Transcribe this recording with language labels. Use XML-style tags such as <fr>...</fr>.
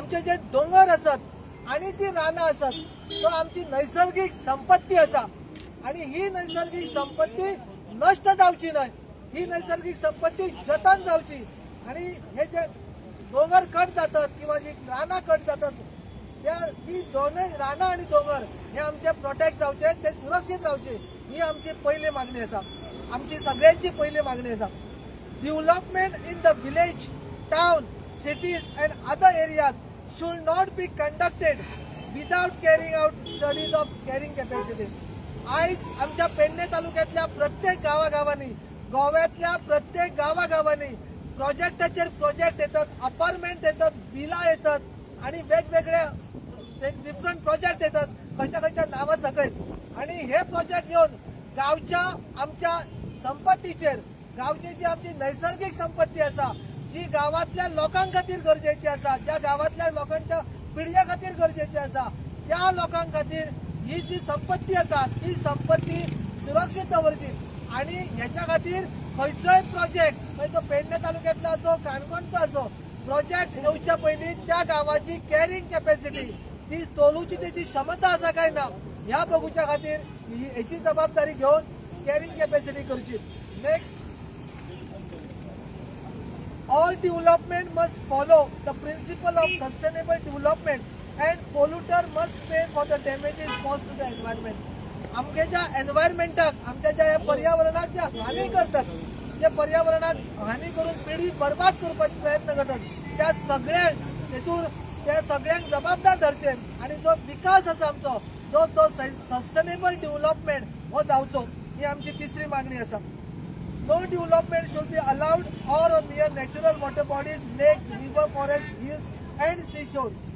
<kok>आमचे जे डोंगर असत आणि जी रानां असत तो आमची नैसर्गिक संपत्ती असा आणि ही नैसर्गिक संपत्ती नष्ट जावची नाही, ही नैसर्गिक संपत्ती जतन जावची। आणि हे जे डोंगर कट जातात किंवा जी रानां कट जातात त्या ही दोन्ही रानां आणि डोंगर हे आमचे प्रोटेक्ट जावचे, ते सुरक्षित रावचे, ही आमची पहिली मागणी असा। आमची सगळ्यांची पहिली मागणी असा।</kok> <en>Development in the village, town, cities and other areas should not be conducted without carrying out studies of carrying capacity।</en> <kok>आज आमच्या पेडणे तालुक्यातल्या प्रत्येक गावागावांनी, गोव्यातल्या प्रत्येक गावागावांनी प्रोजेक्टाचेर प्रोजेक्ट येतात, अपार्टमेंट येतात, विला येतात आणि वेगवेगळे डिफरंट प्रोजेक्ट येतात खंयच्या नावा सकयल। आणि हे प्रोजेक्ट घेऊन गावच्या आमच्या संपत्तीचेर, गावची जी आमची नैसर्गिक संपत्ती असा जी गावातल्या लोकांक खातीर गरजेची असा, ज्या गावातल्या लोकांच्या पिढ्या खातीर गरजेची असा, त्या लोकांक खातीर ही जी संपत्ती असा ती संपत्ती सुरक्षित दवरची। आणि ह्याच्या खातीर खंयचोय प्रोजेक्ट म्हणजे तो पेडणे तालुक्यातलो असो काणकोणचो असो प्रोजेक्ट येवच्या पयलीं त्या गावाची कॅरिंग कॅपॅसिटी ती तोलूची त्याची क्षमता असा काय ना ह्या बघूच्या खातीर हेची जबाबदारी घेऊन कॅरिंग कॅपॅसिटी करची।</kok> <en>Next, all development must follow the principle of sustainable development and polluter must pay for the damages caused to the environment।</en> <kok>आमच्या ज्या एन्व्हायरमेंटाक आमच्या ज्या पर्यावरणाक जे हानी करतात, जे पर्यावरणाक हानी करून पिढी बर्बाद करपाचे प्रयत्न करतात त्या सगळ्यांक तेतून त्या सगळ्यांक जबाबदार धरचे आणि जो विकास असा आमचो तो सस्टेनेबल डेव्हलपमेंट हो जावचो, ही आमची तिसरी मागणी असा।</kok> <en>No development should be allowed or near natural water bodies, lakes, river, forest, hills and seashore।</en>